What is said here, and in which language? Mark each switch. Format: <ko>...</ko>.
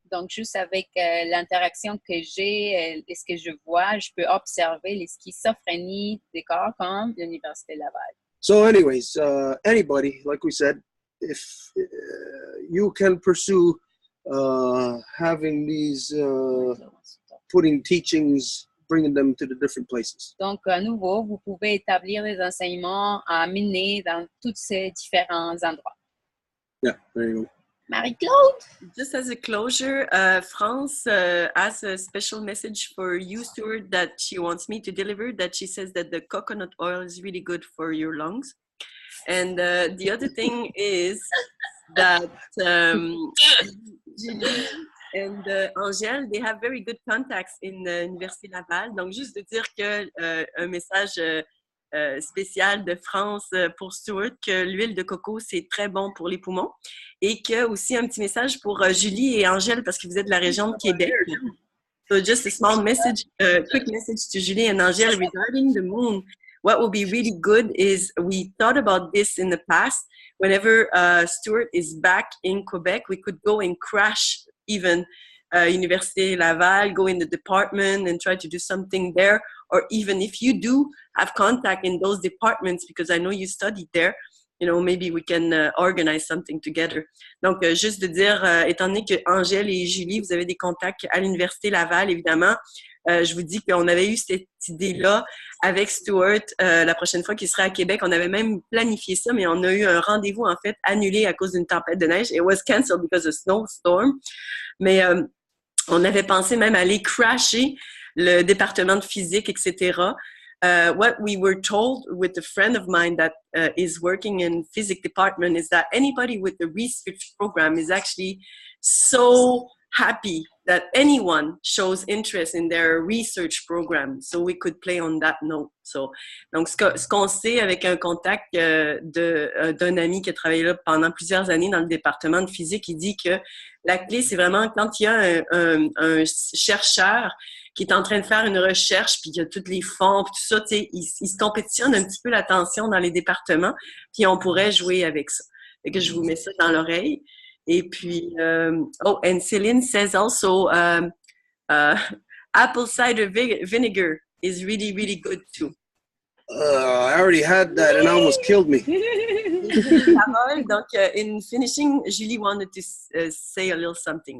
<fr>Donc, juste avec l'interaction que j'ai et ce que je vois, je peux observer les schizophrénies des corps comme l'Université Laval.</fr> <en>So anyways, anybody, like we said, if you can pursue having these, putting teachings, bringing them to the different places.</en> <fr>Donc, à nouveau, vous pouvez établir des enseignements à mener dans tous ces différents endroits.</fr> <en>Yeah, there you go. Marie-Claude? Just as a closure, France has a special message for you, Stuart, that she wants me to deliver, that she says that the coconut oil is really good for your lungs. And the other thing is that Julie and Angèle, they have very good contacts in l'Université Laval.</en> <fr>Donc, juste de dire que un message spécial de France pour Stuart, que l'huile de coco, c'est très bon pour les poumons. Et que aussi un petit message pour Julie et Angèle, parce que vous êtes de la région de Québec.</fr> <en>So just a small message, quick message to Julie and Angèle regarding the moon. What will be really good is we thought about this in the past. Whenever Stuart is back in Quebec, we could go and crash even Université Laval, go in the department and try to do something there. Or even if you do have contact in those departments, because I know you studied there, you know, maybe we can organize something together.</en> <fr>Donc, juste de dire, étant donné que Angèle et Julie, vous avez des contacts à l'Université Laval, évidemment, je vous dis qu'on avait eu cette idée-là avec Stuart la prochaine fois qu'il serait à Québec. On avait même planifié ça, mais on a eu un rendez-vous, en fait, annulé à cause d'une tempête de neige.</fr> <en>It was canceled because of snowstorm.</en> <fr>Mais on avait pensé même aller crasher le département de physique, etc.</fr> <en>What we were told with a friend of mine that is working in physics department is that anybody with a research program is actually so happy that anyone shows interest in their research program. So we could play on that note.</en> <fr>So, donc, ce qu'on sait avec un contact d'un ami qui a travaillé là pendant plusieurs années dans le département de physique, il dit que la clé, c'est vraiment quand il y a un chercheur qui est en train de faire une recherche, puis il y a tous les fonds, puis tout ça, tu sais, il se compétitionne un petit peu l'attention dans les départements, puis on pourrait jouer avec ça. Fait que je vous mets ça dans l'oreille. Et puis,</fr> <en>oh, and Céline says also, apple cider vinegar is really, really good too. I already had that and it almost killed me.</en> <fr>Parole.</fr> <en>Donc, in finishing, Julie wanted to say a little something.</en>